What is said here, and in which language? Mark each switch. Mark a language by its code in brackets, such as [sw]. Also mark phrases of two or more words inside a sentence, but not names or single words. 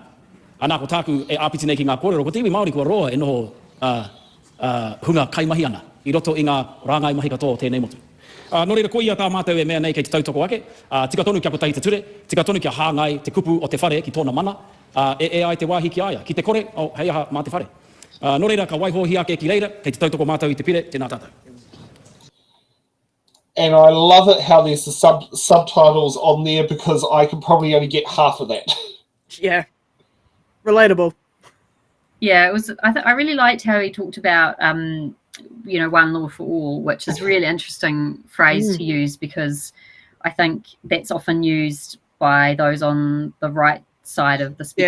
[mi] Anā ko tāku e āpiti nei ki ngā kōrero, ko te iwi Māori kua roa e noho hunga kai mahi ana, i roto i ngā rāngai mahi katoa tēnei motu. No reira, ko ia tā mātou e mea nei kei te tautoko ake, tika tonu kia kotahi te ture, tika tonu kia hāngai te kupu o te whare ki tōna mana, e ai te wāhi ki aia, ki te kore, hei aha mā te whare. No reira, ka waihohi ake ki reira, kei te tautoko mātou i te pire, tēnā tātou. [en] And I love it how there's the subtitles on there because I can probably only get half of that. Yeah. Relatable. Yeah, it was. I really liked how he talked about, one law for all, which is a really interesting phrase to use because I think that's often used by those on the right side of the spectrum.